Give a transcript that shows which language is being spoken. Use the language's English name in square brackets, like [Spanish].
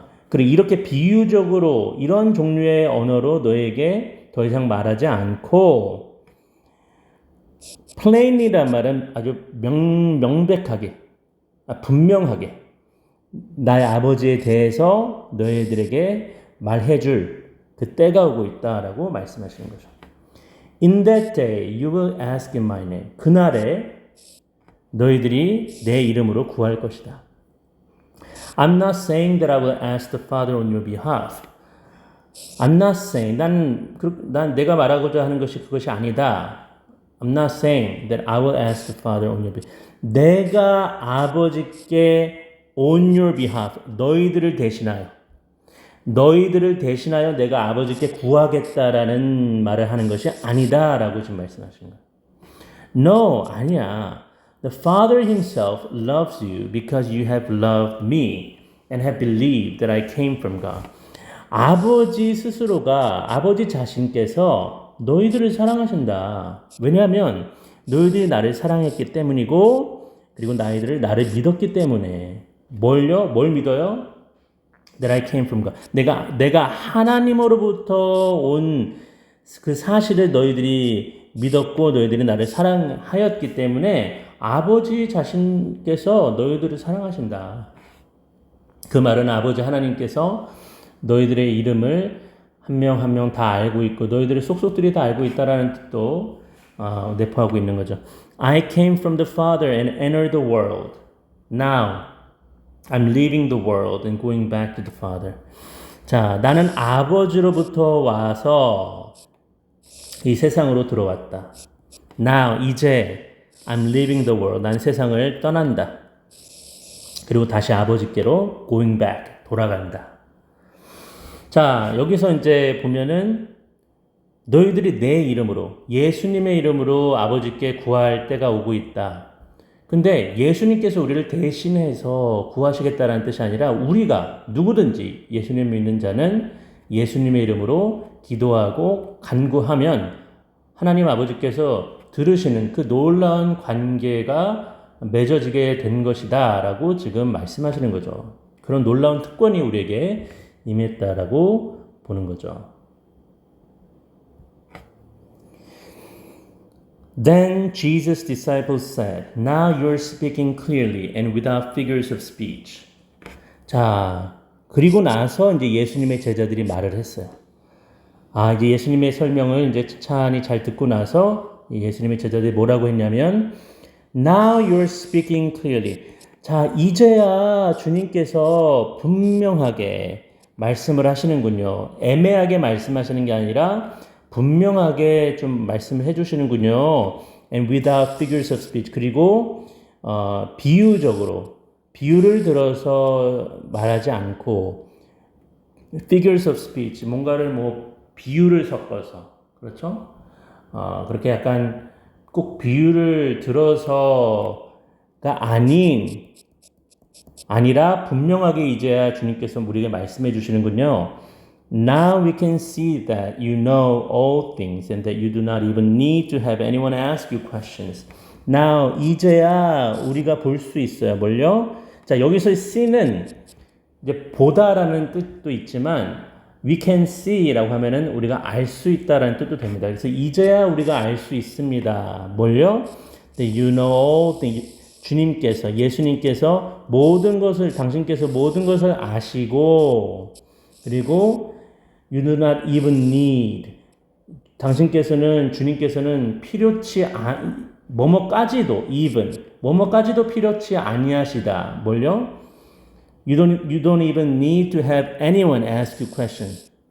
[Korean] 그리고 이렇게 비유적으로 이런 종류의 언어로 너에게 더 이상 말하지 않고 plainly란 말은 아주 명백하게, 분명하게 나의 아버지에 대해서 너희들에게 말해줄 그 때가 오고 있다라고 말씀하시는 거죠. [English] In that day you will ask in my name. [Korean] 그날에 너희들이 내 이름으로 구할 것이다. [English] I'm not saying that I will ask the Father on your behalf. I'm not saying, [Korean] 난 내가 말하고자 하는 것이 그것이 아니다. [English] I'm not saying that I will ask the Father on your behalf. [Korean] 내가 아버지께 [English] on your behalf, [Korean] 너희들을 대신하여 내가 아버지께 구하겠다라는 말을 하는 것이 아니다라고 지금 말씀하시는 거예요. No, 아니야. [English] The Father himself loves you because you have loved me and have believed that I came from God. [Korean] 아버지 스스로가, 아버지 자신께서 너희들을 사랑하신다. 왜냐하면 너희들이 나를 사랑했기 때문이고 그리고 너희들을 나를 믿었기 때문에 뭘 믿어요? [English] That I came from God. [Korean] 내가 하나님으로부터 온 그 사실을 너희들이 믿었고 너희들이 나를 사랑하였기 때문에 아버지 자신께서 너희들을 사랑하신다. 그 말은 아버지 하나님께서 너희들의 이름을 한 명 한 명 다 알고 있고 너희들의 속속들이 다 알고 있다라는 뜻도 내포하고 있는 거죠. [English] I came from the Father and entered the world. Now I'm leaving the world and going back to the Father. [Korean] 자, 나는 아버지로부터 와서 이 세상으로 들어왔다. [English] Now [Korean] 이제 [English] I'm leaving the world. [Korean] 난 세상을 떠난다. 그리고 다시 아버지께로 [English] going back [Korean] 돌아간다. 자, 여기서 이제 보면은 너희들이 내 이름으로 예수님의 이름으로 아버지께 구할 때가 오고 있다. 근데 예수님께서 우리를 대신해서 구하시겠다라는 뜻이 아니라 우리가 누구든지 예수님 믿는 자는 예수님의 이름으로 기도하고 간구하면 하나님 아버지께서 들으시는 그 놀라운 관계가 맺어지게 된 것이다 라고 지금 말씀하시는 거죠. 그런 놀라운 특권이 우리에게 임했다라고 보는 거죠. [English] Then Jesus' disciples said, Now you're speaking clearly and without figures of speech. [Korean] 자, 그리고 나서 이제 예수님의 제자들이 말을 했어요. 이제 예수님의 설명을 이제 찬찬히 잘 듣고 나서 예수님의 제자들이 뭐라고 했냐면, [English] Now you're speaking clearly. [Korean] 자, 이제야 주님께서 분명하게 말씀을 하시는군요. 애매하게 말씀하시는 게 아니라 분명하게 좀 말씀을 해주시는군요. [English] And without figures of speech. [Korean] 그리고 비유적으로 비유를 들어서 말하지 않고 [English] figures of speech. [Korean] 뭔가를 뭐 비유를 섞어서 그렇죠? 그렇게 약간 꼭 비유를 들어서가 아니라 분명하게 이제야 주님께서 우리에게 말씀해 주시는군요. [English] Now we can see that you know all things and that you do not even need to have anyone ask you questions. [Korean] Now 이제야 우리가 볼 수 있어요. 뭘요? 자, 여기서 see는 이제 보다라는 뜻도 있지만 [English] we can see [Korean] 라고 하면은 우리가 알 수 있다라는 뜻도 됩니다. 그래서 이제야 우리가 알 수 있습니다. 뭘요? [English] That you know all things. [Korean] 주님께서, 예수님께서 당신께서 모든 것을 아시고, 그리고 [English] you do not even need. [Korean] 주님께서는 필요치 뭐뭐까지도 필요치 아니하시다. 뭘요? [English] You don't even need to have anyone ask you questions.